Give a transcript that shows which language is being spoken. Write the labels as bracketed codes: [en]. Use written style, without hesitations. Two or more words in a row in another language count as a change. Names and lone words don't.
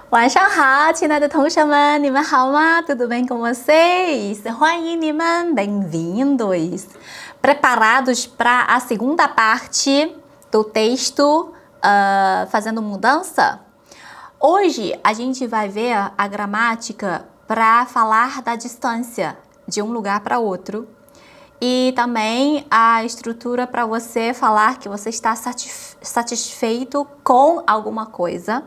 [zh] 晚上好，亲爱的同学们，你们好吗？ [pt] Tudo bem com vocês? [zh] 欢迎你们 bem-vindos. [pt] Preparados para a segunda parte do texto fazendo mudança? Hoje a gente vai ver a gramática para falar da distância de um lugar para outro e também a estrutura para você falar que você está satisfeito com alguma coisa.